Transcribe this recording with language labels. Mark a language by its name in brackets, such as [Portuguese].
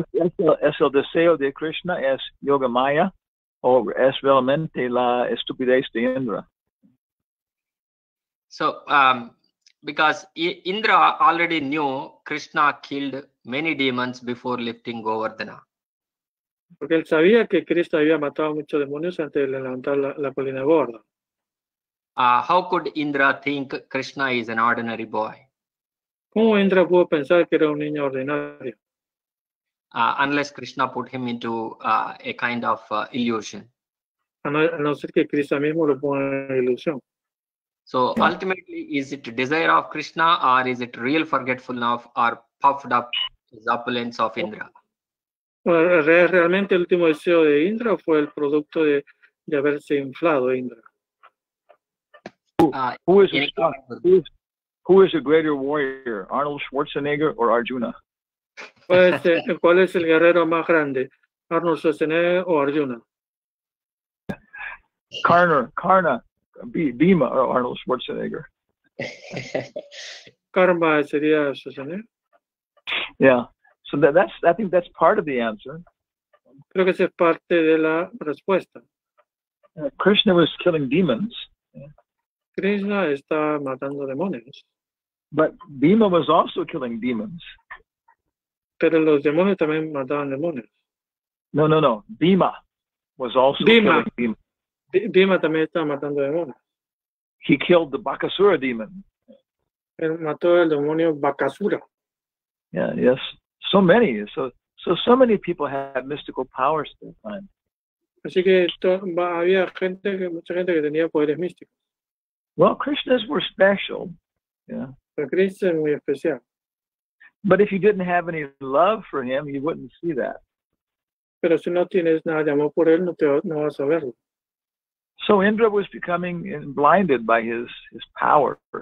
[Spanish] Es el deseo de Krishna, es Yogamaya, o es realmente la estupidez de Indra. [English] So, because Indra already knew Krishna killed many demons before lifting Govardhana. [Spanish] Porque él sabía que Krishna había matado a muchos demonios antes de levantar la colina gorda. [English] How could Indra think Krishna is an ordinary boy? [Spanish] ¿Cómo Indra pudo pensar que era un niño ordinario? [English] Unless Krishna put him into a kind of illusion. [Spanish] A no ser que Krishna mismo lo ponga en ilusión. [English] So ultimately, is it desire of Krishna or is it real forgetfulness or puffed up opulence of Indra? [Spanish] Realmente el último deseo de Indra fue el producto de haberse inflado Indra. [English] Who is a greater warrior, Arnold Schwarzenegger or Arjuna? [Spanish] ¿Cuál es el guerrero más grande, Arnold Schwarzenegger o Arjuna? [English] Karna, Bhima or Arnold Schwarzenegger. [Spanish] Karma sería Schwarzenegger. [English] Yeah, so I think that's part of the answer. [Spanish] Creo que esa es parte de la respuesta. [English] Krishna was killing demons. [Spanish] Krishna está matando demonios. [English] But Bhima was also killing demons. [Spanish] Pero los demonios también mataban demonios. [English] No. Bhima was also killing demons. [Spanish] Bhima también estaba matando demonios. [English] He killed the Bakasura demon. [Spanish] Él mató el demonio Bakasura. [English] Yeah, yes. So many. So many people had mystical powers at that time. [Spanish] Así que había mucha gente que tenía poderes místicos. [English] Well, Krishnas were special. Yeah. [Spanish] Pero Krishna es muy especial. [English] But if you didn't have any love for him, you wouldn't see that. [Spanish] Pero si no tienes nada de amor por él, no vas a verlo. [English] So Indra was becoming blinded by his power.